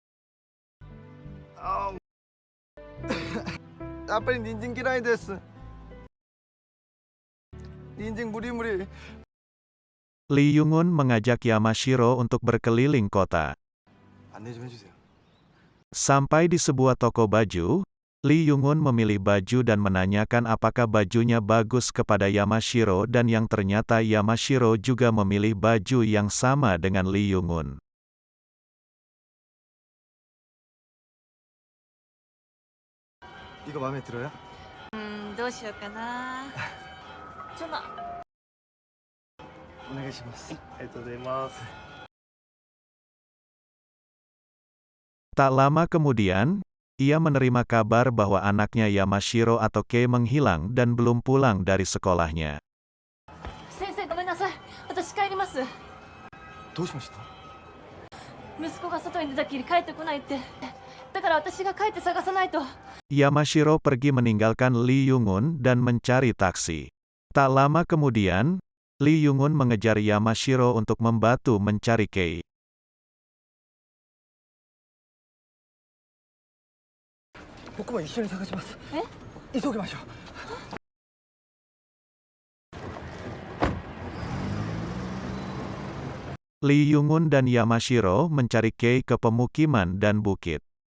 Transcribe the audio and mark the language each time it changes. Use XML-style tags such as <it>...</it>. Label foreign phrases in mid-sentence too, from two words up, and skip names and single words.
<ja>아빠는 닌진嫌いです.</ja> <ko>인증 무리무리.</ko> <id>Lee Young-un mengajak Yamashiro untuk berkeliling kota.</id> <ko>안내 좀 해주세요.</ko> <id>Sampai di sebuah toko baju, Lee Young-un memilih baju dan menanyakan apakah bajunya bagus kepada Yamashiro dan yang ternyata Yamashiro juga memilih baju yang sama dengan Lee Young-un.</id> <ko>이거 마음에 들어요?</ko> <ja>どうしようかな。ちょっと。お願いします。ありがとうございます。</ja> <id>Tak lama kemudian, ia menerima kabar bahwa anaknya Yamashiro atau Kei menghilang dan belum pulang dari sekolahnya.</id> <ja>先生ごめんなさい。私帰ります。どうしました？息子が外に出たきり帰ってこないって。だから私が帰って探さないと。</ja> <id>Yamashiro pergi meninggalkan Lee Young-un dan mencari taksi. Tak lama kemudian, Lee Young-un mengejar Yamashiro untuk membantu mencari Kei. Lee Young-un dan Yamashiro mencari Kei ke pemukiman dan bukit.</id>